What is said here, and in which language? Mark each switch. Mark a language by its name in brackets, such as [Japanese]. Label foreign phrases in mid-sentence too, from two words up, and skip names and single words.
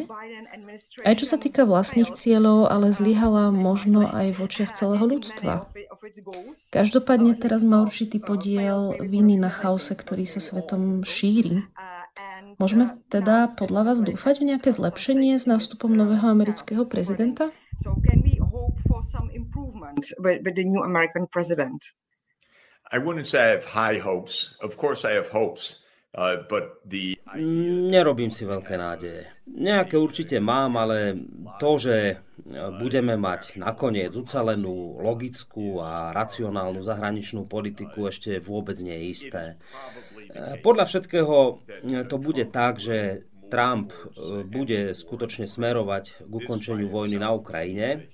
[Slovak] Aj čo sa týka vlastných cieľov, ale zlyhala možno aj v očiach celého ľudstva. Každopádne teraz má určitý podiel viny na chaose, ktorý sa svetom šíri. Môžeme teda podľa vás dúfať v nejaké zlepšenie s nástupom nového amerického prezidenta? [English] I wouldn't say I have high hopes. Of course I have hopes, but [Slovak] Nerobím si veľké nádeje. Nejaké určite mám, ale to, že budeme mať nakoniec ucelenú, logickú a racionálnu zahraničnú politiku, ešte vôbec nie je isté. Podľa všetkého to bude tak, že Trump bude skutočne smerovať k ukončeniu vojny na Ukrajine.